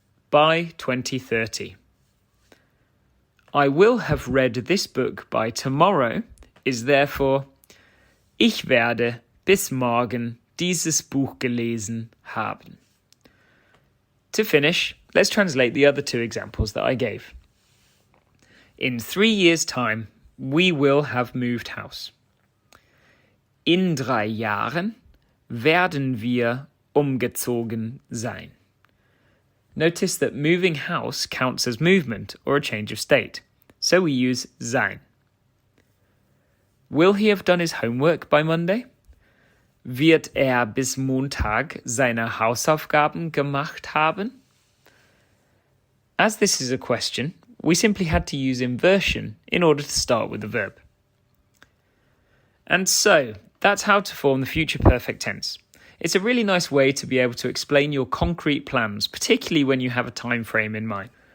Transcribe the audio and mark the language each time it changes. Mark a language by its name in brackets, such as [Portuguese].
[English] By 2030. I will have read this book by tomorrow is therefore [German] ich werde bis morgen dieses Buch gelesen haben. [English] To finish, let's translate the other two examples that I gave. In 3 years' time, we will have moved house. [German] In 3 Jahren werden wir umgezogen sein. [English] Notice that moving house counts as movement or a change of state, so we use sein. Will he have done his homework by Monday? [German] Wird bis Montag seine Hausaufgaben gemacht haben? [English] As this is a question, we simply had to use inversion in order to start with the verb. And so, that's how to form the future perfect tense. It's a really nice way to be able to explain your concrete plans, particularly when you have a time frame in mind.